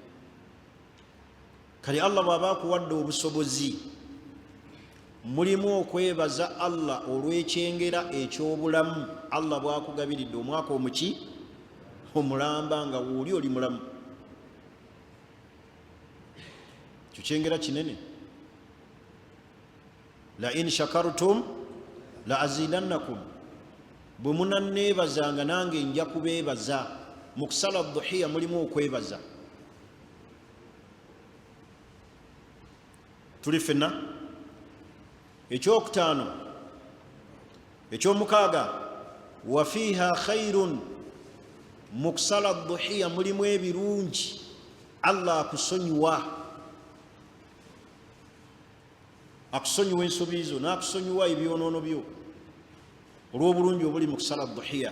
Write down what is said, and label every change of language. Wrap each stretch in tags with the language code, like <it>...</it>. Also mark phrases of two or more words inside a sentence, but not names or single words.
<lg>Kale Allah bw'aba akuwadde obusobozi mulimu okwebaza Allah olw'ekyengera ekyobulamu Allah bw'akugabiridde omwaka omuki omulamba nga wooli oli mulamu. Kyo kyengera kinene.</lg> <ar>لئن شكرتم لأزيدنكم,</ar> <lg>bwe munanneebazanga nange nja kubeebaza. Mu kusala dhuhiya mulimu okwebaza. Tuli ffenna. Ekyokutaano ekyomukaaga</lg> <ar>وفيها خير,</ar> <lg>mu kusala dhuhiya mulimu ebirungi Allah akusonyiwa ensobi zo n'akusonyiwa ebyonoono byo olw'obulungi obuli mu kusala dhuhiya.</lg>